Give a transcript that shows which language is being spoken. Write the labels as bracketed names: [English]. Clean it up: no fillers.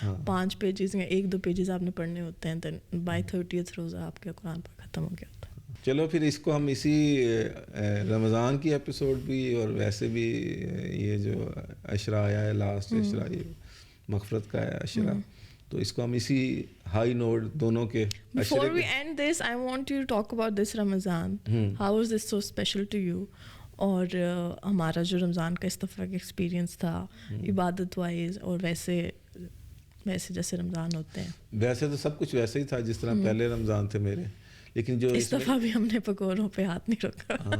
[Urdu] 5 pages یا 1-2 pages آپ نے پڑھنے ہوتے ہیں, دین بائی 30th روزہ آپ کا قرآن پاک ختم ہو گیا ہوتا ہے. چلو پھر اس کو ہم اسی رمضان کی ایپیسوڈ بھی, اور ویسے بھی یہ جو عشرہ آیا ہے, لاسٹ عشرہ, یہ مغفرت کا ہے عشرہ, تو اس کو ہم اسی ہائی نوٹ دونوں کے. [English] Before we end this, I want you to talk about this Ramadan. How was this so special to you? [Urdu] اور ہمارا جو رمضان کا اس دفعہ کا ایکسپیرینس تھا عبادت وائز, اور ویسے جیسے رمضان ہوتے ہیں. ویسے تو سب کچھ ویسے ہی تھا جس طرح پہلے رمضان تھے میرے, لیکن جو اس دفعہ بھی ہم نے پکوڑوں پہ ہاتھ نہیں رکھا.